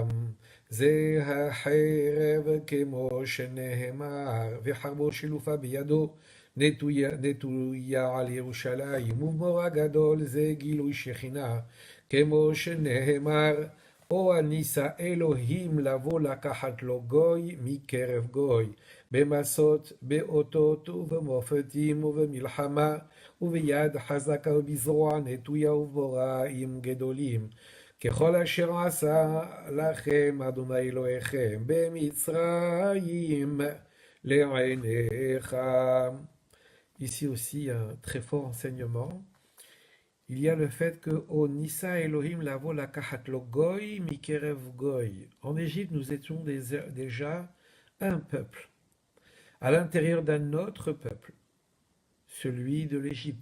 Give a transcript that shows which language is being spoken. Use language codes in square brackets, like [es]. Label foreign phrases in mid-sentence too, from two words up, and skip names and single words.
[he] זה החרב כמו שנאמר, וחרבו שלופה בידו, נטויה על ירושלים, ובמורה גדול זה גילוי שכינה, כמו שנאמר, או הניסה אלוהים לבוא לקחת לו גוי מקרב גוי, במסות, באותות ובמופתים ובמלחמה, וביד חזקה ובזרוע נטויה ובמוראים גדולים. ככל אשר עשה לכם אדוני אלוהיכם במצרים לעיניך. [fr] Ici aussi un très fort enseignement. Il y a le fait que [he] או הנסה אלהים לבוא לקחת לו גוי מקרב גוי. [fr] En Égypte, nous étions déjà un peuple, à l'intérieur d'un autre peuple, celui de l'Égypte.